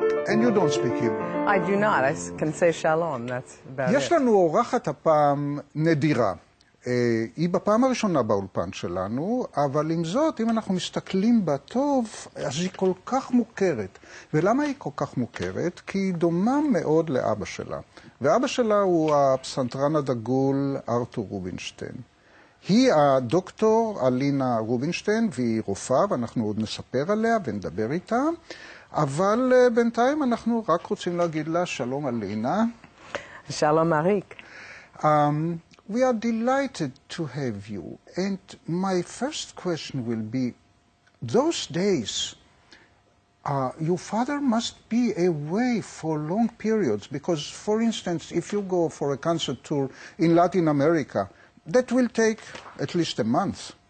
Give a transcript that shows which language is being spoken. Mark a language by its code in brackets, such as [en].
[en] And you don't speak Hebrew. I do not. I can say shalom, that's about [he] יש [en] it. [he] לנו אורחת הפעם נדירה. היא בפעם הראשונה באולפן שלנו, אבל עם זאת, אם אנחנו מסתכלים בה טוב, אז היא כל כך מוכרת. ולמה היא כל כך מוכרת? כי היא דומה מאוד לאבא שלה. ואבא שלה הוא הפסנתרן הדגול ארתור רובינשטיין. היא הדוקטור אלינה רובינשטיין, והיא רופאה, ואנחנו עוד נספר עליה ונדבר איתה. אבל בינתיים אנחנו רק רוצים להגיד לה, שלום אלינה. [en] Shalom, Arik. We are delighted to have you. And my first question will be, those days, your father must be away for long periods, because, for instance, if you go for a concert tour in Latin America, that will take at least a month.